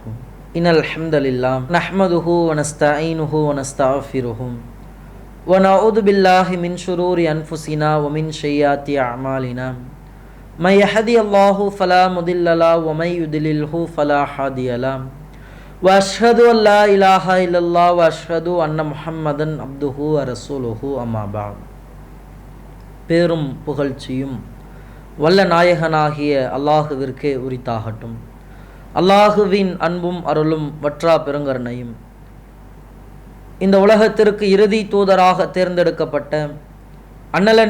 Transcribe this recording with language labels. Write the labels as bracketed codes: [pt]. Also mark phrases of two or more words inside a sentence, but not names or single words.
[ar] إن الحمد لله نحمده ونستعينه ونستغفره ونعوذ بالله من شرور أنفسنا ومن سيئات أعمالنا. من يهدي الله فلا مضل له ومن يضلله فلا هادي له. وأشهد أن لا إله إلا الله وأشهد أن محمدا عبده ورسوله أما بعد. [ta] பேரும் புகழ்ச்சியும் வல்ல நாயகனாகிய அல்லாஹுவிற்கே உரித்தாகட்டும். அல்லாஹுவின் அன்பும் அருளும் வற்றா பெருங்கருணையும் இந்த உலகத்திற்கு இறுதி தூதராக தேர்ந்தெடுக்கப்பட்ட அண்ணலன்